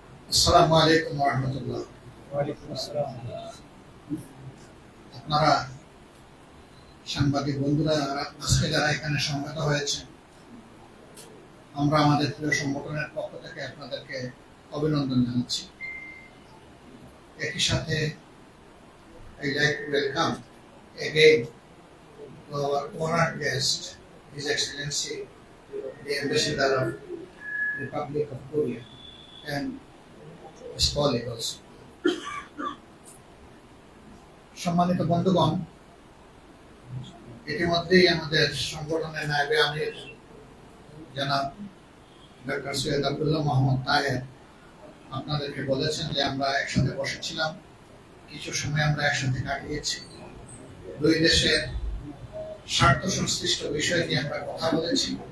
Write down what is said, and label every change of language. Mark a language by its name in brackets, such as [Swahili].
[Bangla] আসসালামু আলাইকুম ওয়া রাহমাতুল্লাহ। ওয়া আলাইকুম আসসালাম। আপনারা সাংবাদিক বন্ধুরা আজকে যারা এখানে সমবেত হয়েছে, আমরা আমাদের প্রিয় সংগঠনের পক্ষ থেকে আপনাদেরকে অভিনন্দন জানাচ্ছি। একই সাথে [English] I like to welcome again to our honored guest, His Excellency the Ambassador of Republic of Korea and his colleague also. [Bangla] সম্মানিত বন্ধুগণ, ইতিমধ্যেই আমাদের সংগঠনের নায়েবে আমির জনাব ডক্টর সৈয়দ আব্দুল্লাহ মোহাম্মদ তাহের আপনাদেরকে বলেছেন যে আমরা একসাথে বসেছিলাম, কিছু সময় আমরা একসাথে কাটিয়েছি, দুই দেশের স্বার্থ সংশ্লিষ্ট বিষয় নিয়ে আমরা কথা বলেছি।